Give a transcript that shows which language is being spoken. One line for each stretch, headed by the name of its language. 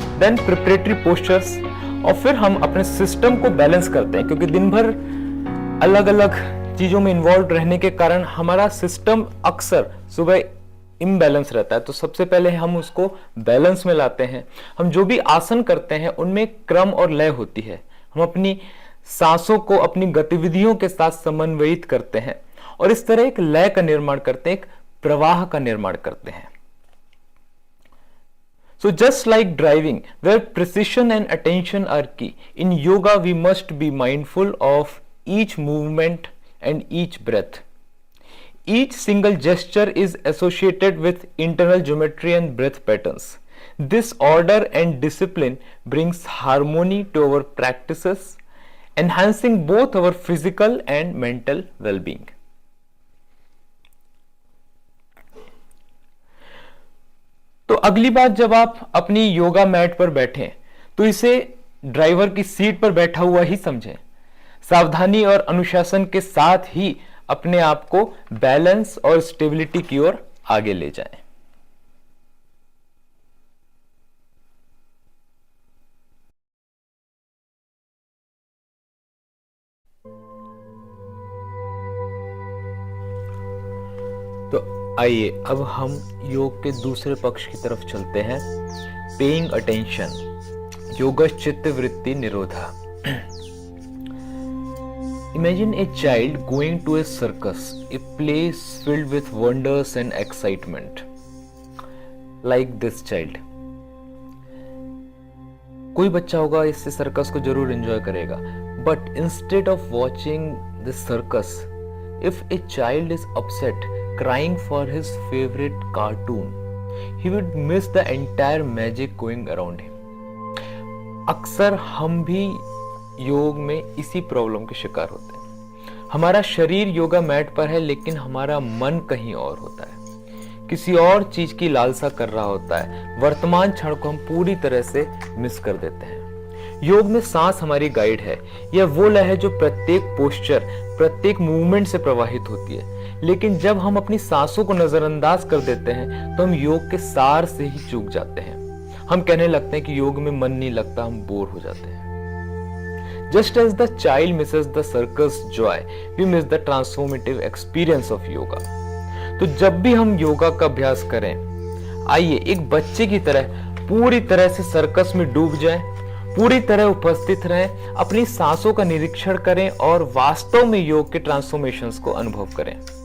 English: then preparatory postures,
Hindi: और फिर हम अपने सिस्टम को बैलेंस करते हैं, क्योंकि दिन भर अलग अलग चीजों में इन्वॉल्व रहने के कारण हमारा सिस्टम अक्सर सुबह इम्बैलेंस रहता है। तो सबसे पहले हम उसको बैलेंस में लाते हैं। हम जो भी आसन करते हैं उनमें क्रम और लय होती है। हम अपनी सांसों को अपनी गतिविधियों के साथ समन्वयित करते हैं और इस तरह एक लय का निर्माण करते हैं, एक प्रवाह का निर्माण करते हैं।
English: So just like driving, where precision and attention are key, in yoga we must be mindful of each movement and each breath. Each single gesture is associated with internal geometry and breath patterns. This order and discipline brings harmony to our practices, enhancing both our physical and mental well-being.
Hindi: तो अगली बार जब आप अपनी yoga mat पर बैठें तो इसे driver की सीट पर बैठा हुआ ही समझें। सावधानी और अनुशासन के साथ ही अपने आप को बैलेंस और स्टेबिलिटी की ओर आगे ले जाएं। तो आइए अब हम योग के दूसरे पक्ष की तरफ चलते हैं,
English: paying attention,
Hindi: योगश्चित्त वृत्ति निरोधा।
English: Imagine a child going to a circus, a place filled with wonders and excitement. Like this child.
Hindi: कोई बच्चा होगा इससे सर्कस को जरूर एंजॉय करेगा,
English: but instead of watching this circus, if a child is upset, crying for his favorite cartoon, he would miss the entire magic going around him.
Hindi: अक्सर हम भी योग में इसी प्रॉब्लम के शिकार होते हैं। हमारा शरीर योगा मैट पर है, लेकिन हमारा मन कहीं और होता है, किसी और चीज की लालसा कर रहा होता है। वर्तमान क्षण को हम पूरी तरह से मिस कर देते हैं। योग में सांस हमारी गाइड है। यह वो लय है जो प्रत्येक पोस्चर, प्रत्येक मूवमेंट से प्रवाहित होती है। लेकिन जब हम अपनी सांसों को नजरअंदाज कर देते हैं तो हम योग के सार से ही चूक जाते हैं। हम कहने लगते हैं कि योग में मन नहीं लगता, हम बोर हो जाते हैं।
English: Just as the child misses the circus joy, we miss the transformative experience of yoga.
Hindi: तो जब भी हम योगा का अभ्यास करें, आइए एक बच्चे की तरह पूरी तरह से सर्कस में डूब जाएं, पूरी तरह उपस्थित रहें, अपनी सांसों का निरीक्षण करें और वास्तव में योग के ट्रांसफॉर्मेशंस को अनुभव करें।